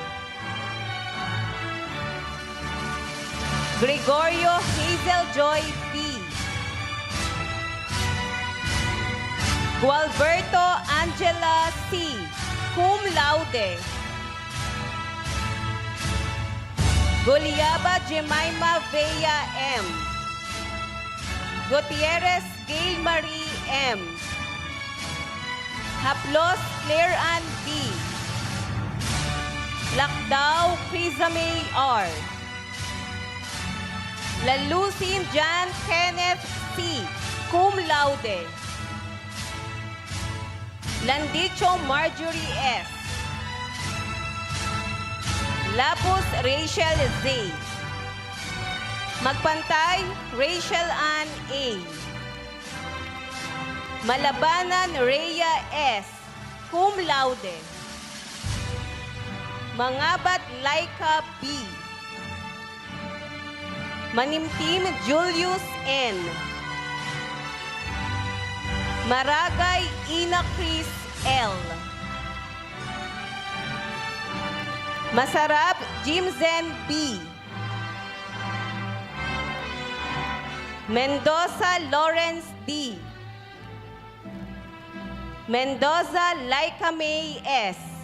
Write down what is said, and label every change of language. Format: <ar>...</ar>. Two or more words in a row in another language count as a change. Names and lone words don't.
<en>Gregorio Hazel Joy B. Gualberto Angela C.</en> <la>Cum laude.</la> <en>Guliaba Jemima Vea M. Gutierrez Gail Marie M. Haplos Claire Ann B. Lakdao Crizame R. Lalusin John Kenneth C.</en> <la>Cum laude.</la> <en>Landicho Marjorie S. Lapus Rachel Z. Magpantay Rachel Ann A. Malabanan Rhea S.</en> <la>Cum laude.</la> <en>Mangabat Laika B. Manimtim Julius N. Maragay Ina Chris L. Masarap Jimzen B. Mendoza Lawrence D. Mendoza Laika May S.</en>